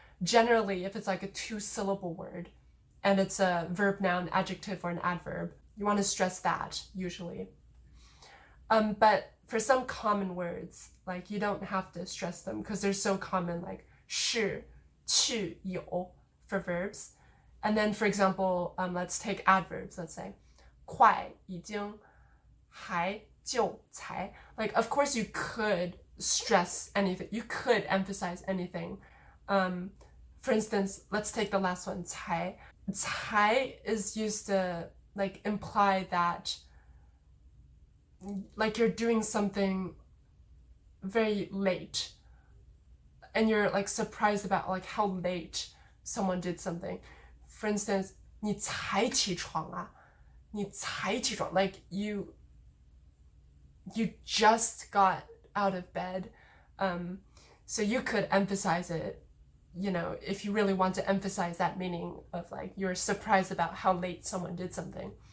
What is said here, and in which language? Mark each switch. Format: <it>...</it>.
<en>Generally, if it's a 2-syllable word and it's a verb, noun, adjective, or an adverb, you want to stress that usually. But for some common words, you don't have to stress them because they're so common, like 是, 去, 有 for verbs. And then, for example, let's take adverbs. Let's say 快, 已经, 还, 就, 才. Of course, you could stress anything. You could emphasize anything. For instance, let's take the last one, 才. 才 is used to imply that you're doing something very late and you're surprised about how late someone did something.</en> <zh>For instance, 你才起床啊? 你才起床,</zh> <en>you just got out of bed. So you could emphasize it, if you really want to emphasize that meaning of you're surprised about how late someone did something.</en>